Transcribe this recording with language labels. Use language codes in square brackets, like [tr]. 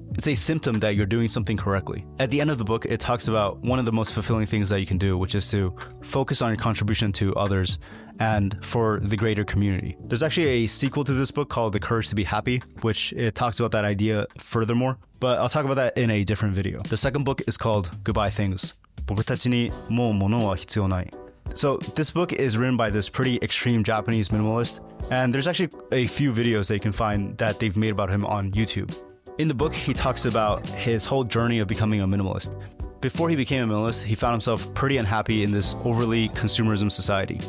[en] It's a symptom that you're doing something correctly. At the end of the book, it talks about one of the most fulfilling things that you can do, which is to focus on your contribution to others and for the greater community. There's actually a sequel to this book called The Courage to be Happy, which it talks about that idea furthermore, but I'll talk about that in a different video. The second book is called Goodbye Things. [ja] 僕たちにもうモノは必要ない. [en] So this book is written by this pretty extreme Japanese minimalist, and there's actually a few videos that you can find that they've made about him on YouTube. In the book, he talks about his whole journey of becoming a minimalist. Before he became a minimalist, he found himself pretty unhappy in this overly consumerism society.